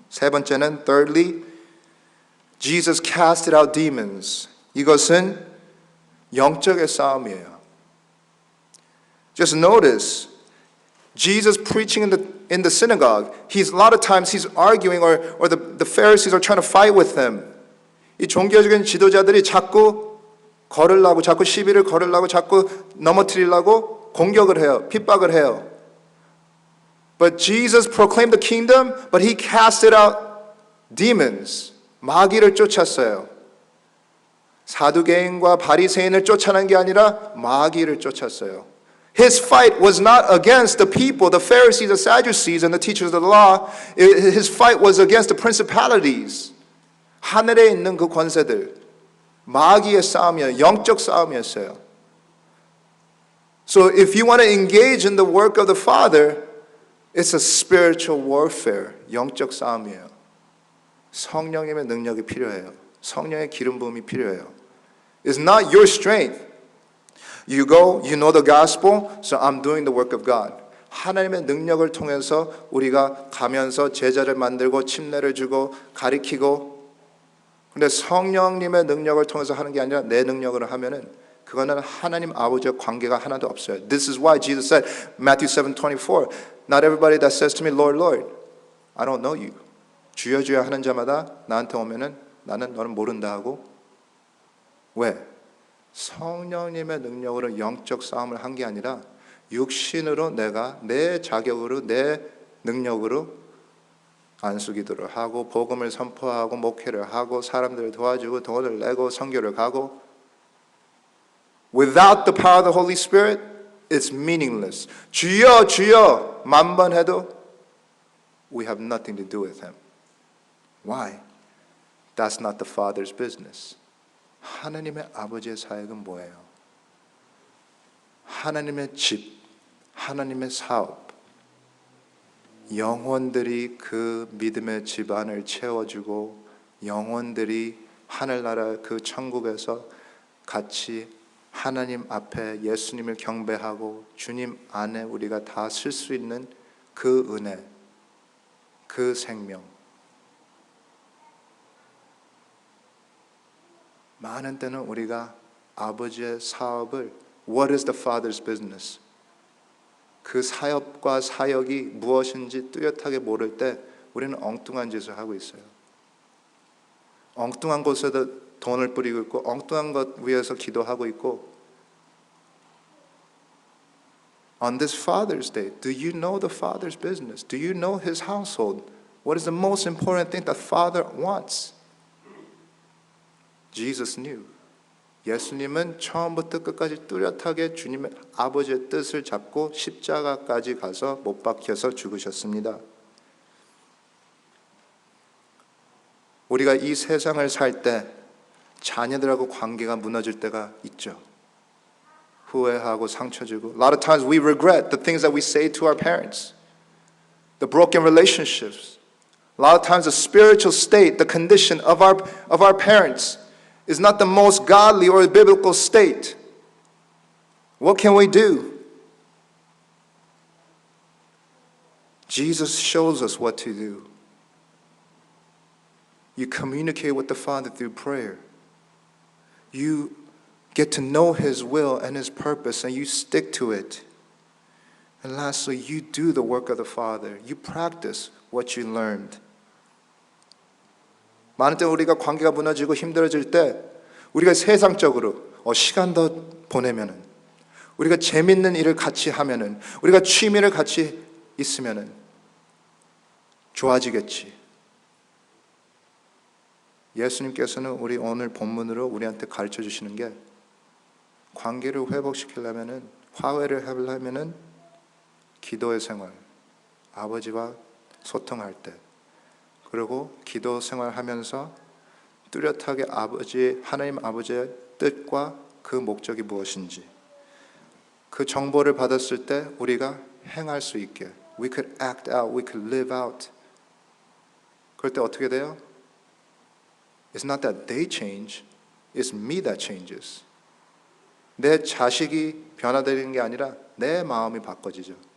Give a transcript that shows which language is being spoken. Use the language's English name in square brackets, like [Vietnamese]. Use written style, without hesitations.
[Korean] 세 번째는, [English] thirdly, Jesus casted out demons. [Korean] 이것은 영적의 싸움이에요. [English] Just notice, Jesus preaching in the synagogue, a lot of times he's arguing or the Pharisees are trying to fight with him. [Korean] 이 종교적인 지도자들이 자꾸 걸으려고, 자꾸 시비를 걸으려고, 자꾸 넘어뜨리려고 공격을 해요. 핍박을 해요. [English] But Jesus proclaimed the kingdom, but he casted out demons. [Korean] 마귀를 쫓았어요. 사두개인과 바리새인을 쫓아낸 게 아니라 마귀를 쫓았어요. [English] His fight was not against the people, the Pharisees, the Sadducees, and the teachers of the law. His fight was against the principalities. [Korean] 하늘에 있는 그 권세들. 마귀의 싸움이에요. 영적 싸움이었어요. So if you want to engage in the work of the Father, it's a spiritual warfare. 영적 싸움이에요. 성령님의 능력이 필요해요. 성령의 기름 부음이 필요해요. [English] It's not your strength. You go, you know the gospel, so I'm doing the work of God. [Korean] 하나님의 능력을 통해서 우리가 가면서 제자를 만들고 침례를 주고 가리키고 근데 성령님의 능력을 통해서 하는 게 아니라 내 능력으로 하면은 그거는 하나님 아버지와 관계가 하나도 없어요. [English] This is why Jesus said, Matthew 7:24, Not everybody that says to me, Lord, Lord, I don't know you. [Korean] 주여 주여 하는 자마다 나한테 오면은 나는 너를 모른다 하고 왜? 성령님의 능력으로 영적 싸움을 한 게 아니라 육신으로 내가 내 자격으로 내 능력으로 안수기도를 하고 복음을 선포하고 목회를 하고 사람들을 도와주고 돈을 내고 선교를 가고 [English] Without the power of the Holy Spirit, it's meaningless. [Korean] 주여 주여 만번 해도 [English] we have nothing to do with him. Why? That's not the Father's business. [Korean] 하나님의 아버지의 사역은 뭐예요? 하나님의 집, 하나님의 사업, 영혼들이 그 믿음의 집안을 채워주고 영혼들이 하늘나라 그 천국에서 같이 하나님 앞에 예수님을 경배하고 주님 안에 우리가 다 쓸 수 있는 그 은혜, 그 생명. 많은 때는 우리가 아버지의 사업을 [English] What is the Father's business? [Korean] 그 사역과 사역이 무엇인지 뚜렷하게 모를 때 우리는 엉뚱한 짓을 하고 있어요. 엉뚱한 곳에다 돈을 뿌리고 있고 엉뚱한 것 위해서 기도하고 있고. [English] On this Father's Day, do you know the Father's business? Do you know His household? What is the most important thing that Father wants? Jesus knew. [Korean] 예수님은 처음부터 끝까지 뚜렷하게 주님의 아버지의 뜻을 잡고 십자가까지 가서 못 박혀서 죽으셨습니다. 우리가 이 세상을 살 때 자녀들하고 관계가 무너질 때가 있죠. 후회하고 상처 주고. [English] A lot of times we regret the things that we say to our parents. The broken relationships. A lot of times the spiritual state, the condition of our parents is not the most godly or biblical state. What can we do? Jesus shows us what to do. You communicate with the Father through prayer. You get to know His will and His purpose and you stick to it. And lastly, you do the work of the Father. You practice what you learned. [Korean] 많은 때 우리가 관계가 무너지고 힘들어질 때 우리가 세상적으로 시간 더 보내면은, 우리가 재밌는 일을 같이 하면은, 우리가 취미를 같이 있으면은 좋아지겠지. 예수님께서는 우리 오늘 본문으로 우리한테 가르쳐 주시는 게 관계를 회복시키려면은, 화해를 하려면은 기도의 생활, 아버지와 소통할 때, 그리고 기도 생활하면서 뚜렷하게 하나님 아버지의 뜻과 그 목적이 무엇인지 그 정보를 받았을 때 우리가 행할 수 있게, [English] we could act out, we could live out. [Korean] 그럴 때 어떻게 돼요? [English] It's not that they change, it's me that changes. [Korean] 내 자식이 변화되는 게 아니라 내 마음이 바꿔지죠.